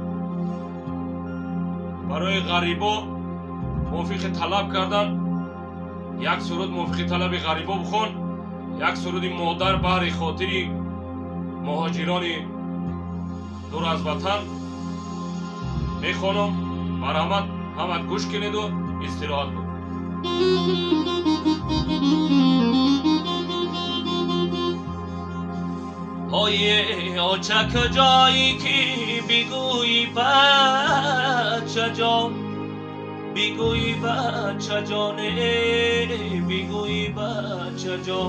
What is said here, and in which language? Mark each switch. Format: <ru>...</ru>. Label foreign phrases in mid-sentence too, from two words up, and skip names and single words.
<tg>барои ғарибо мувофиқи талаб кардан. як суруд мувофиқи талаби ғарибо бихон. як суруди модар баҳри хотири муҳоҷирони дур аз ватан мехонам. марҳамат, ҳамат гӯш кунеду истироҳат кун.</tg> <fa>آچه کجایی که بگویی بچه جان، بگویی بچه جانه، بگویی بچه جان.</fa>